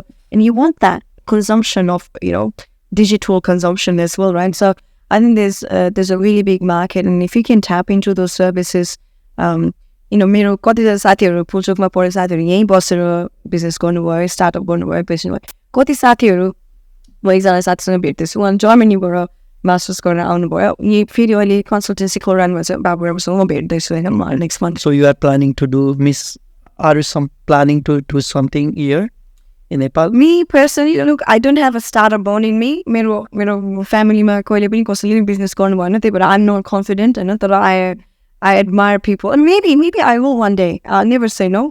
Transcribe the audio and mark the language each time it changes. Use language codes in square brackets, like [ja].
[en] So, and you want that consumption of digital consumption as well, right? So I think there's a really big market, and if you can tap into those services, [ne] मेरो कतिजना साथीहरू पुल्चोकमा पढेको साथीहरू यहीँ बसेर business गर्नुभयो, startup गर्नुभयो, patient भयो. कति साथीहरू म एकजना साथीसँग भेट्दैछु, उहाँ जर्मनीबाट मास्टर्स गरेर आउनुभयो, यही फेरि अहिले कन्सल्टेन्सी खोलिरहनु भएको छ, बाबुहरूसँग म भेट्दैछु होइन next month. [en] So you are planning to do, are you planning to do something here in Nepal? Me personally, look, I don't have a startup bone in me. [ne] मेरो फ्यामिलीमा कहिले पनि कसैले बिजनेस गर्नु भएन, त्यही भएर [en] I'm not confident [ne] होइन. तर [en] I admire people, and maybe I will one day. I'll never say no.